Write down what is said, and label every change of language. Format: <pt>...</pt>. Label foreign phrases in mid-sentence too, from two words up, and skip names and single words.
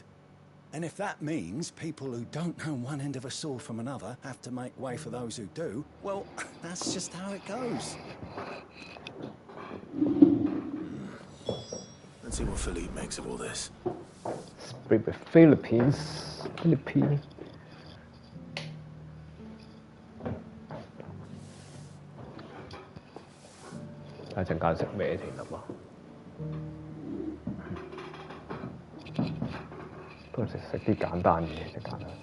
<en>And if that means people who don't know one end of a sword from another have to make way for those who do, well, that's just how it goes. Let's see what Philippe makes of all this. Philippines.</en> <yue>睇陣間食咩先啊嘛？不如食啲簡單嘢食間啦。</yue>